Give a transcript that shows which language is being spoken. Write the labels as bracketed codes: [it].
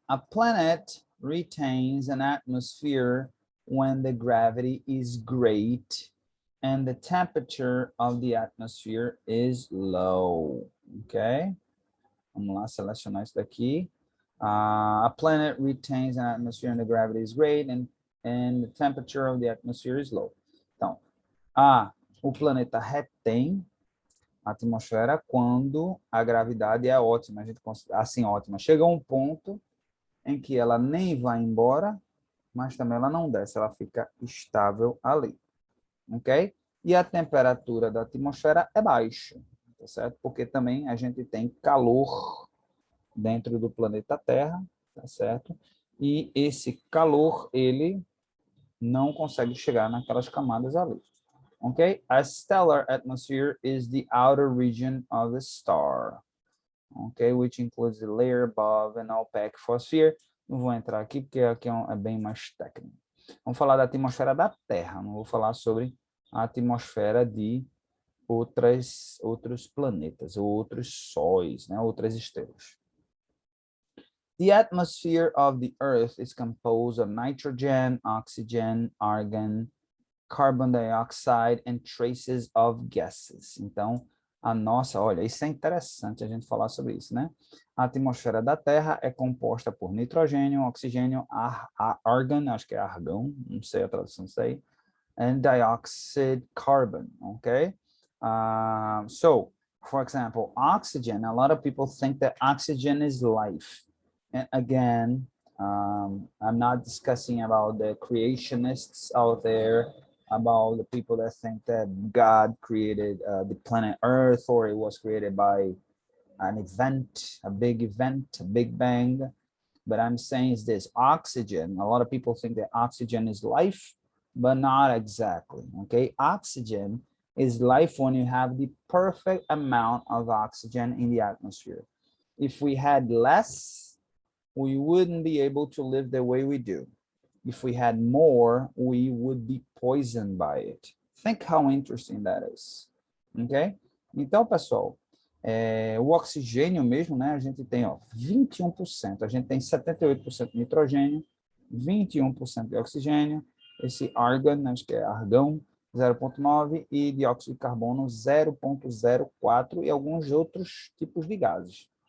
[en] A planet retains an atmosphere when the gravity is great and the temperature of the atmosphere is low. Ok? [pt] Vamos lá, selecionar isso daqui. [en] A planet retains an atmosphere and the gravity is great and the temperature of the atmosphere is low. [pt] Então, o planeta retém a atmosfera quando a gravidade é ótima, a gente considera assim ótima. Chega a um ponto em que ela nem vai embora, mas também ela não desce, ela fica estável ali, ok? E a temperatura da atmosfera é baixa, tá certo? Porque também a gente tem calor dentro do planeta Terra, tá certo? E esse calor, ele não consegue chegar naquelas camadas ali. [en] Okay, a stellar atmosphere is the outer region of a star, okay, which includes the layer above an opaque photosphere. [pt] Não vou entrar aqui porque aqui é bem mais técnico. Vamos falar da atmosfera da Terra, não vou falar sobre a atmosfera de outros planetas, ou outros sóis, né, outras estrelas. [en] The atmosphere of the Earth is composed of nitrogen, oxygen, argon, carbon dioxide and traces of gases. [pt] Então, olha, isso é interessante a gente falar sobre isso, né? A atmosfera da Terra é composta por nitrogênio, oxigênio, argon, acho que é argão, não sei a tradução disso aí, [en] and dioxide carbon, okay? So, for example, oxygen, a lot of people think that oxygen is life. And again, I'm not discussing about the creationists out there, about the people that think that God created the planet Earth, or it was created by an event, a big bang. But I'm saying is this: oxygen. A lot of people think that oxygen is life, but not exactly. Okay, oxygen is life when you have the perfect amount of oxygen in the atmosphere. If we had less, we wouldn't be able to live the way we do. If we had more, we would be poisoned by it. Think how interesting that is. Ok? [pt] Então, pessoal, o oxigênio mesmo, né? A gente tem, ó, 21%. A gente tem 78% de nitrogênio, 21% de oxigênio, esse argon, acho que é argão, 0,9 e dióxido de carbono 0,04 e alguns outros tipos de gases.